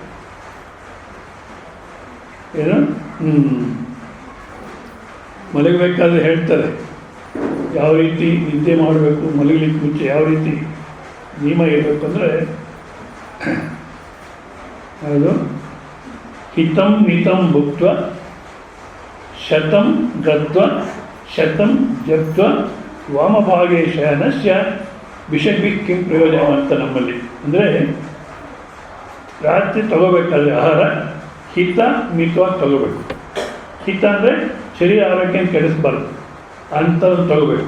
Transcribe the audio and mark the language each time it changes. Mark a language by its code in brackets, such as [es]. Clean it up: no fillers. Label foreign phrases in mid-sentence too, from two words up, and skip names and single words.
[kn] ಏನು ಮಲಗಬೇಕಾದ್ರೆ ಹೇಳ್ತಾರೆ ಯಾವ ರೀತಿ ನಿದ್ದೆ ಮಾಡಬೇಕು, ಮಲಗಲಿಕ್ಕೆ ಮುಂಚೆ ಯಾವ ರೀತಿ ನಿಯಮ ಇರಬೇಕು ಅಂದರೆ, ಅದು [sa] ಹಿತಂ ಮಿತಂ ಭುಕ್ತ್ವ ಶತಂ ಗತ್ವ ಶತಂ ಜಪ್ತ್ವ ವಾಮಭಾಗೇ ಶಯನಸ್ಯ ವಿಷಗ್ವಿ ಕಿಂ ಪ್ರಯೋಜನ [kn] ಅಂತ ನಮ್ಮಲ್ಲಿ. ಅಂದರೆ ರಾತ್ರಿ ತಗೋಬೇಕಾದ್ರೆ ಆಹಾರ ಹಿತ ಮಿತವಾಗಿ ತಗೋಬೇಕು. ಹಿತ ಅಂದರೆ ಶರೀರ ಆರೋಗ್ಯ ಕೆಡಿಸ್ಬಾರ್ದು ಅಂಥದ್ದು ತಗೋಬೇಕು.